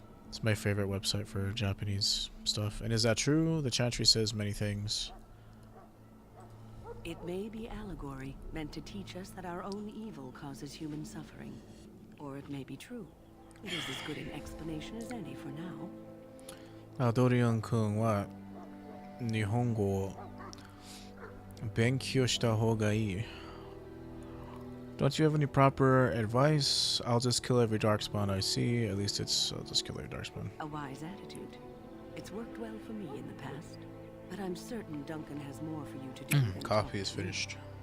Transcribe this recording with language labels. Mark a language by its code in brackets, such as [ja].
[en] It's my favorite website for Japanese stuff. And is that true? The Chantry says many things. It may be allegory, meant to teach us that our own evil causes human suffering. Or it may be true. It is as good an explanation as any for now. [ja] あ、ドリアン君は日本語を勉強した方がいい。 [en] Don't you have any proper advice? I'll just kill every darkspawn I see. At least I'll just kill every darkspawn. A wise attitude. It's worked well for me in the past. But I'm certain Duncan has more for you to do. than talk Coffee is to me. finished.